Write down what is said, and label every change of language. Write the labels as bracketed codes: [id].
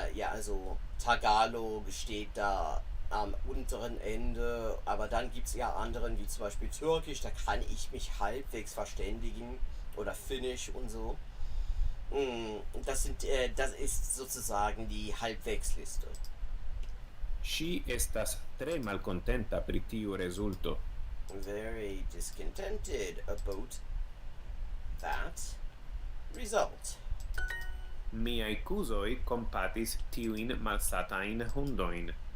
[de] Also Tagalog steht da am unteren Ende, aber dann gibt es ja anderen, wie zum Beispiel Türkisch, da kann ich mich halbwegs verständigen, oder Finnisch und so. Das ist sozusagen die Halbwegsliste. [eo] Ŝi estas tre malkontenta pri tiu rezulto. [en] Very discontented about that result. [eo] Miaj kuzoj kompatis tiujn malsatajn hundojn.